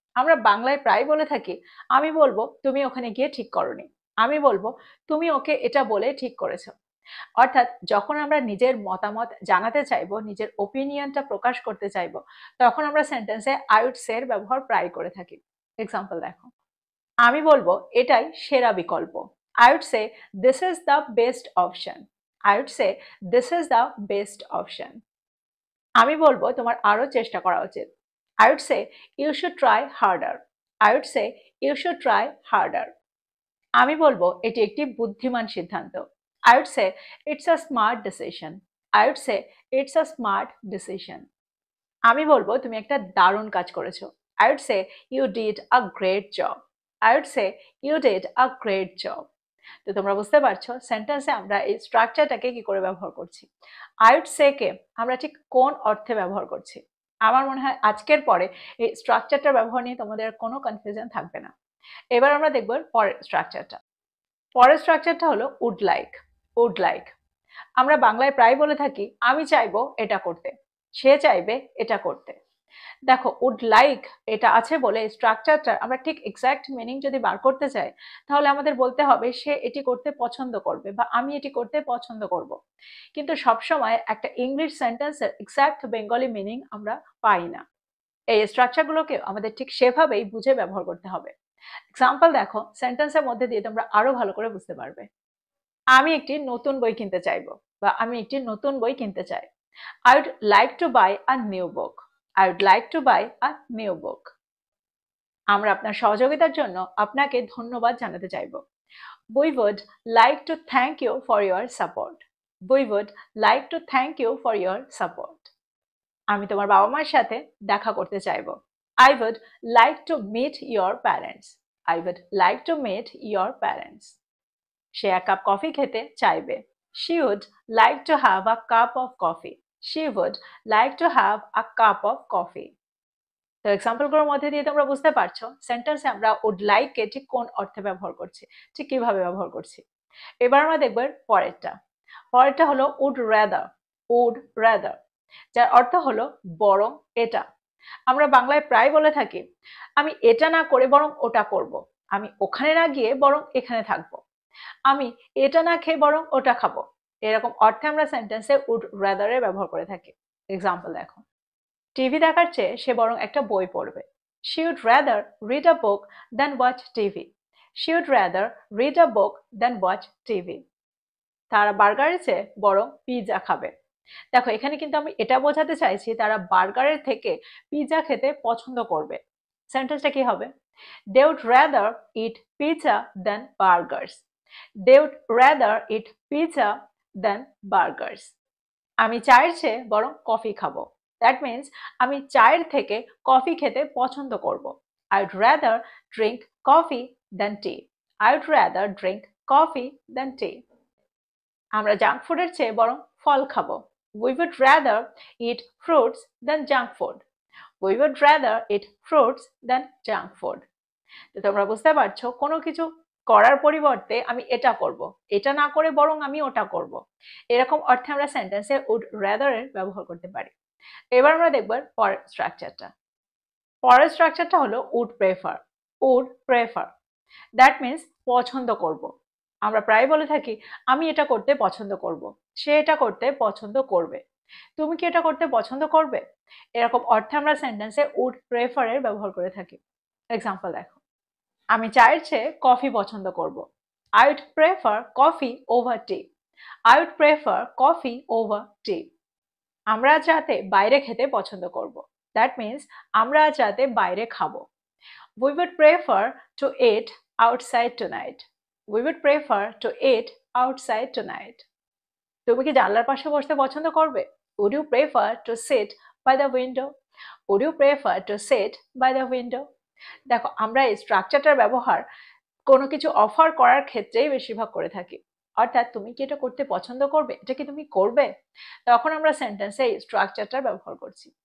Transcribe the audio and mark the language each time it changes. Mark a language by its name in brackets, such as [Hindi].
[Bangla] আমরা বাংলায় প্রায় বলে থাকি আমি বলবো তুমি ওখানে গিয়ে ঠিক করোনি, আমি বলবো তুমি ওকে এটা বলে ঠিক করেছো। অর্থাৎ যখন আমরা নিজের মতামত জানাতে চাইবো, নিজের ওপিনিয়নটা প্রকাশ করতে চাইবো, তখন আমরা সেন্টেন্সে আই উড সে এর ব্যবহার প্রায় করে থাকি। এক্সাম্পল দেখো, আমি বলবো এটাই সেরা বিকল্প। [English] I would say this is the best option. I would say this is the best option. [Bangla] আমি বলবো তোমার আরো চেষ্টা করা উচিত। [English] I would say you should try harder. I would say you should try harder. [Bangla] আমি বলবো এটি একটি বুদ্ধিমান সিদ্ধান্ত। [English] I would say it's a smart decision. I would say it's a smart decision. [Bangla] আমি বলবো তুমি একটা দারুণ কাজ করেছো। [English] I would say you did a great job. I would say you did a great job. [Bangla] তো তোমরা বুঝতে পারছো সেন্টেন্সে আমরা এই স্ট্রাকচারটাকে কি করে ব্যবহার করছি। আই উড সে কে আমরা ঠিক কোন অর্থে ব্যবহার করছি। আমার মনে হয় আজকের পরে এই স্ট্রাকচারটার ব্যবহার নিয়ে তোমাদের কোনো কনফিউশন থাকবে না। এবার আমরা দেখব পরের স্ট্রাকচারটা। পরের স্ট্রাকচারটা হলো উড লাইক। উড লাইক আমরা বাংলায় প্রায় বলে থাকি আমি চাইবো এটা করতে, সে চাইবে এটা করতে। দেখো, উড লাইক এটা আছে বলে স্ট্রাকচারটা আমরা ঠিক এক্সাক্ট মিনিং যদি বার করতে চাই, তাহলে আমাদের বলতে হবে সে এটি করতে পছন্দ করবে বা আমি এটি করতে পছন্দ করব। কিন্তু সবসময় একটা ইংলিশ সেন্টেন্সের এক্সাক্ট বেঙ্গলি মিনিং আমরা পাই না। এই স্ট্রাকচারগুলোকে আমাদের ঠিক সেভাবেই বুঝে ব্যবহার করতে হবে। এক্সাম্পল দেখো, সেন্টেন্সের মধ্যে দিয়ে তোমরা আরো ভালো করে বুঝতে পারবে। আমি একটি নতুন বই কিনতে চাইবো বা আমি একটি নতুন বই কিনতে চাই। [English] I would like to buy a new book. I would like to buy a new book. [Bangla] আমরা আপনার সহযোগিতার জন্য আপনাকে ধন্যবাদ জানাতে চাইব। [English] We would like to thank you for your support. We would like to thank you for your support. [Bangla] আমি তোমার বাবা মায়ের সাথে দেখা করতে চাইব। [English] I would like to meet your parents. I would like to meet your parents. [Bangla] সে এক cup coffee খেতে চাইবে। [English] She would like to have a cup of coffee. She would like to have a cup of coffee. [Bangla] তো এক্সাম্পলগুলোর মধ্যে দিয়ে তোমরা বুঝতে পারছো সেন্টেন্সে আমরা উড লাইক কে ঠিক কোন অর্থে ব্যবহার করছি, ঠিক কিভাবে ব্যবহার করছি। এবার আমরা দেখব পরেরটা। পরেরটা হলো উড রাদার। উড রাদার যার অর্থ হলো বরং এটা। আমরা বাংলায় প্রায় বলে থাকি আমি এটা না করে বরং ওটা করব, আমি ওখানে না গিয়ে বরং এখানে থাকবো, আমি এটা না খেয়ে বরং ওটা খাবো। এরকম অর্থে আমরা সেন্টেন্সে উড রাদার এর ব্যবহার করে থাকি। এক্সাম্পল দেখো, টিভি দেখার চেয়ে সে বরং একটা বই পড়বে। [English] She would rather read a book than watch TV. She would rather read a book than watch TV. [Bangla] তারা বার্গারের চেয়ে বরং পিৎজা খাবে। দেখো, এখানে কিন্তু আমি এটা বোঝাতে চাইছি তারা বার্গারের থেকে পিৎজা খেতে পছন্দ করবে। সেন্টেন্সটা কি হবে? [English] They would rather eat pizza than burgers. They would rather eat pizza than burgers. [Bangla] আমি চায়ের চেয়ে বরং কফি খাবো। দ্যাট মিনস আমি চায়ের থেকে কফি খেতে পছন্দ করব। [English] I would rather drink coffee than tea. I would rather drink coffee than tea. [Bangla] আমরা জাঙ্ক ফুডের চেয়ে বরং ফল খাবো। [English] We would rather eat fruits than junk food. We would rather eat fruits than junk food. [Bangla] তো তোমরা বুঝতে পারছো কোনো কিছু করার পরিবর্তে আমি এটা করব, এটা না করে বরং আমি ওটা করব, এরকম অর্থে আমরা সেন্টেন্সে উড রাদার এর ব্যবহার করতে পারি। এবার আমরা দেখব পরের স্ট্রাকচারটা। পরের স্ট্রাকচারটা হলো would prefer. Would prefer that means পছন্দ করব। আমরা প্রায় বলে থাকি আমি এটা করতে পছন্দ করব, সে এটা করতে পছন্দ করবে, তুমি কি এটা করতে পছন্দ করবে? এরকম অর্থে আমরা সেন্টেন্সে উড প্রেফার এর ব্যবহার করে থাকি। এক্সাম্পল দেখো, আমি চায়ের চেয়ে কফি পছন্দ করব। [English] I would prefer coffee over tea. I would prefer coffee over tea. [Bangla] আমরা আজ রাতে বাইরে খেতে পছন্দ করব। দ্যাট মিনস আমরা আজ রাতে বাইরে খাবো। [English] We would prefer to eat outside tonight. We would prefer to eat outside tonight. [Bangla] তুমি কি জানলার পাশে বসতে পছন্দ করবে? [English] Would you prefer to sit by the window? Would you prefer to sit by the window? [Bangla] দেখো, আমরা এই স্ট্রাকচারটার ব্যবহার কোনো কিছু অফার করার ক্ষেত্রেই বেশিরভাগ করে থাকি। অর্থাৎ তুমি কি এটা করতে পছন্দ করবে, এটা কি তুমি করবে, তখন আমরা সেন্টেন্সে এই স্ট্রাকচারটা ব্যবহার করছি।